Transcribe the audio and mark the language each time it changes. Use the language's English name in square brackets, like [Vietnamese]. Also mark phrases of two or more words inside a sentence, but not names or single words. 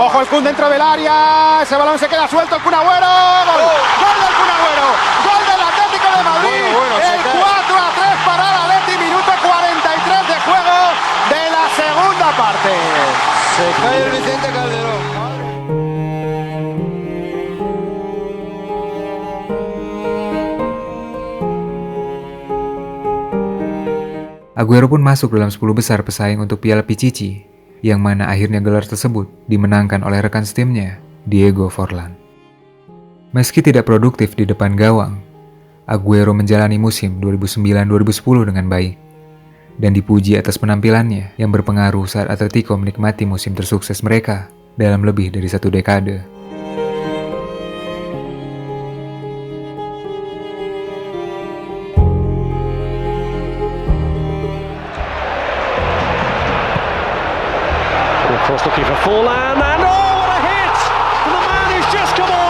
[Spanish] Ojo el Kun dentro del área. Ese balón se queda suelto. El Kun Agüero. Gol. Gol del Kun Agüero. Gol del Atlético de Madrid. El 4-3 para el Atleti. Minuto 43 de juego de la segunda parte. Se cae el Vicente Calderón. [Indonesian] Aguero pun masuk dalam 10 besar pesaing untuk Piala Pichichi, yang mana akhirnya gelar tersebut dimenangkan oleh rekan setimnya, Diego Forlán. Meski tidak produktif di depan gawang, Aguero menjalani musim 2009-2010 dengan baik, dan dipuji atas penampilannya yang berpengaruh saat Atletico menikmati musim tersukses mereka dalam lebih dari 1 dekade. [English] Cross looking for Forlán, and oh, what a hit from the man who's just come on.